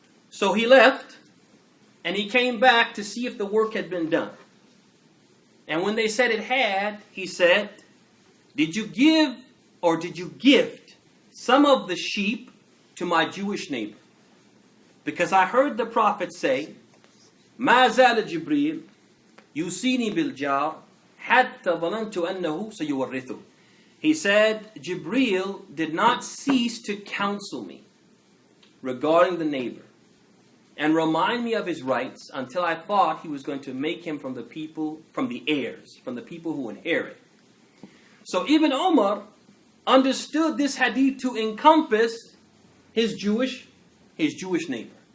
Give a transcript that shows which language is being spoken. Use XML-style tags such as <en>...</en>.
<en>So he left, and he came back to see if the work had been done. And when they said it had, he said, "Did you give or did you gift some of the sheep to my Jewish neighbor? Because I heard the Prophet say,</en> <ar>ما زال جبريل يوصيني بالجار حتى ظننت أنه سيورثه."</ar> <en>He said, Jibreel did not cease to counsel me regarding the neighbor and remind me of his rights until I thought he was going to make him from the people, from the heirs, from the people who inherit. So Ibn Umar understood this hadith to encompass his Jewish neighbor.</en>